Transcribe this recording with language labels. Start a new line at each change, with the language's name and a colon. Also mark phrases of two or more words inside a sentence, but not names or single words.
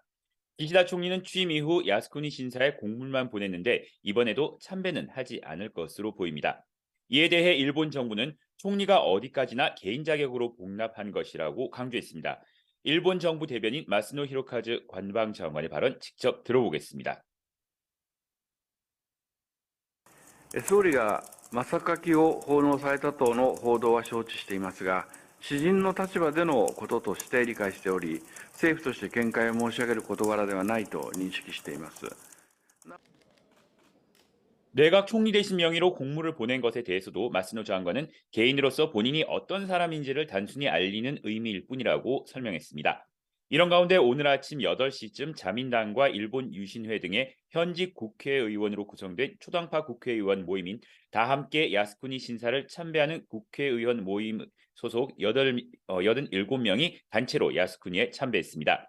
Korean: 기시다 총리는 취임 이후 야스쿠니 신사에 공문만 보냈는데 이번에도 참배는 하지 않을 것으로 보입니다. 이에 대해 일본 정부는 총리가 어디까지나 개인 자격으로 복납한 것이라고 강조했습니다. 일본 정부 대변인 마스노 히로카즈 관방장관의 발언 직접 들어보겠습니다.
Japanese: 総理が真榊を奉納されたとの報道は承知していますが、私人の立場でのこととして理解しており、政府として見解を申し上げる事柄ではないと認識しています。
Korean: 내각 총리 대신 명의로 공문을 보낸 것에 대해서도 마스노 장관은 개인으로서 본인이 어떤 사람인지를 단순히 알리는 의미일 뿐이라고 설명했습니다. 이런 가운데 오늘 아침 8시쯤 자민당과 일본 유신회 등의 현직 국회의원으로 구성된 초당파 국회의원 모임인 다함께 야스쿠니 신사를 참배하는 국회의원 모임 소속 87명이 단체로 야스쿠니에 참배했습니다.